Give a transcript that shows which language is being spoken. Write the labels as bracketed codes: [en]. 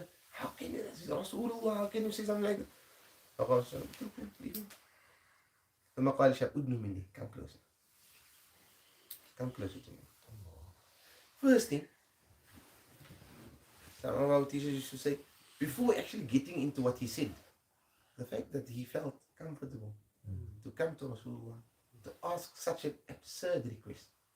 [en] How can you, Rasulullah, how can you say something like that? [ar] فقال ثم قال الشاب, أدنو مني, [en] come closer. Come closer to me. First thing, some of our teachers used to say, before actually getting into what he said, the fact that he felt comfortable to come to Rasulullah to ask such an absurd request.